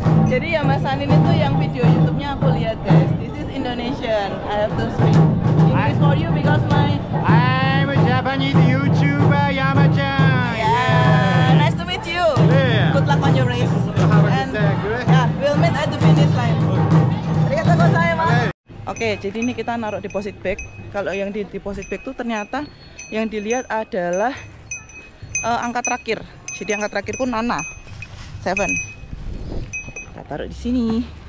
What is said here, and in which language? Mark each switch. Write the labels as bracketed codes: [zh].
[id] Jadi ya Mas-san ini tuh yang video YouTube-nya aku lihat guys. [en] This is Indonesian. I have to speak English for you because I'm a Japanese YouTuber, Yama-chan. Yeah. Nice to meet you. Yeah. Good luck on your race. Have a And good day, good. yeah, we'll meet at the finish line. [ja] Arigatou gozaimasu. [id] Oke, jadi ini kita naruh deposit bag. Kalau yang di deposit bag tuh ternyata yang dilihat adalah angka terakhir. Jadi angka terakhir pun Nana 7. Kita taruh di sini.